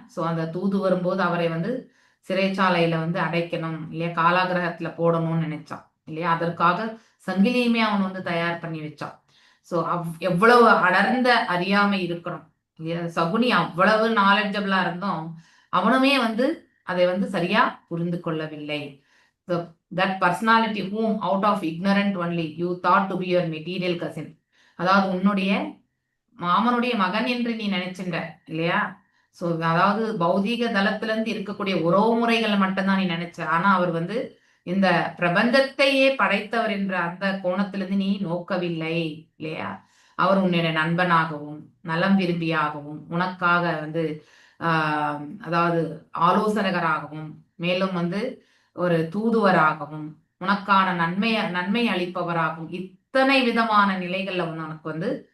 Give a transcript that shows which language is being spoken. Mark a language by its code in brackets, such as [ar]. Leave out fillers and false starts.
[ta] So அந்த தூது வரும்போது அவரை வந்து சிறைச்சாலையில வந்து அடைக்கணும் இல்லையா, காலாகிரகத்துல போடணும்னு நினைச்சான் இல்லையா. அதற்காக சங்கிலியுமே அவன் வந்து தயார் பண்ணி வச்சான். சோ எவ்வளவு அடர்ந்த அறியாமை இருக்கணும் இல்லையா. சகுனி அவ்வளவு நாலெட்ஜபிளா இருந்தோம், அவனுமே வந்து அதை வந்து சரியா புரிந்து கொள்ளவில்லை. [en] That personality whom out of ignorant only you thought to be your material cousin, [ta] அதாவது உன்னுடைய மாமனுடைய மகன் என்று நீ நினைச்சின்ற இல்லையா. சோ அதாவது பௌதீக தளத்துல இருந்து இருக்கக்கூடிய உறவு முறைகளை மட்டும்தான் நீ நினைச்ச. ஆனா அவர் வந்து இந்த பிரபஞ்சத்தையே படைத்தவர் என்ற அந்த கோணத்திலிருந்து நீ நோக்கவில்லை இல்லையா. அவர் உன்னுடைய நண்பனாகவும் நலம் விரும்பியாகவும் உனக்காக வந்து அதாவது ஆலோசகராகவும் மேலும் வந்து ஒரு தூதுவராகவும் உனக்கான நன்மை அளிப்பவராகவும் இத்தனை விதமான நிலைகள்ல உனக்கு வந்து